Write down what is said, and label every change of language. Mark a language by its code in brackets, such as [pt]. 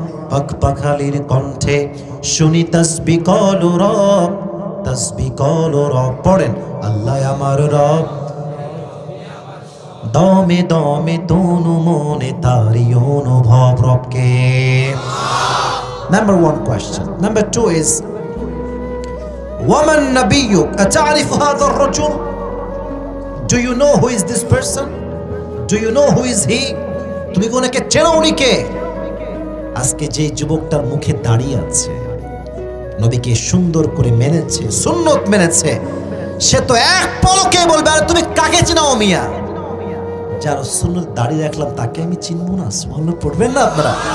[bn] পাখপাখালির কণ্ঠে শুনি তাসবিহ কলো রব, তাসবিহ কলো রব। পড়েন, আল্লাহ আমার রব, দমে দমে তনু মনে তারি অনুভব, রবকে। [en] Number 1 question. Number 2 is [ar] وَمَنْ نَبِيُّكَ أَتَعْرِفُ هَذَا الرَّجُلُ? [en] Do you know who is this person? Do you know who is he? [bn] তুমি কোনকে চেনো, উনি কে? আজকে যে যুবকটার মুখে দাঁড়িয়ে আছে, নবীকে সুন্দর করে মেনেছে, সুন্নত মেনেছে, সে তো এক পলকে বলবে আরে তুমি কাকে চিনাও মিয়া? যার সুন্নত দাঁড়িয়ে রাখলাম তাকে আমি চিনবো না? সুবহানাল্লাহ পড়বেন না আপনারা?